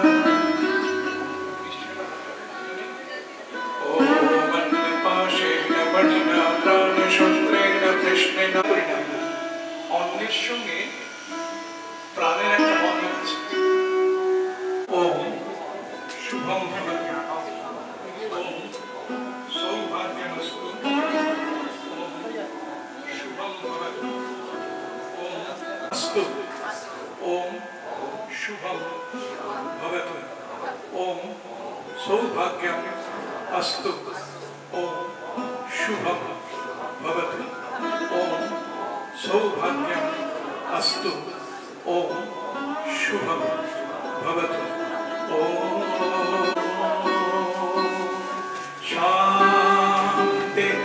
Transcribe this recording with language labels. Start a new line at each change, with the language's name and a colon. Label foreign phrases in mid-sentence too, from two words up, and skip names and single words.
Sanskrit: ओम अन्नपाशेन मणिना प्राणशस्त्रेण कृष्णेन।
Bangla: অন্যের সঙ্গে প্রাণের একটা বন্ধন আছে।
Sanskrit: ওম শুভম ভবতু, ওম সৌভাগ্যমস্তু, ওম শুভম ভবতু, ওম अस्तु, ओम शुभम भवतु, ओम सौभाग्यम अस्तु, ओम शुभम भवतु, ओम सौभाग्यम अस्तु, ओम शुभम भवतु, ओम शांति।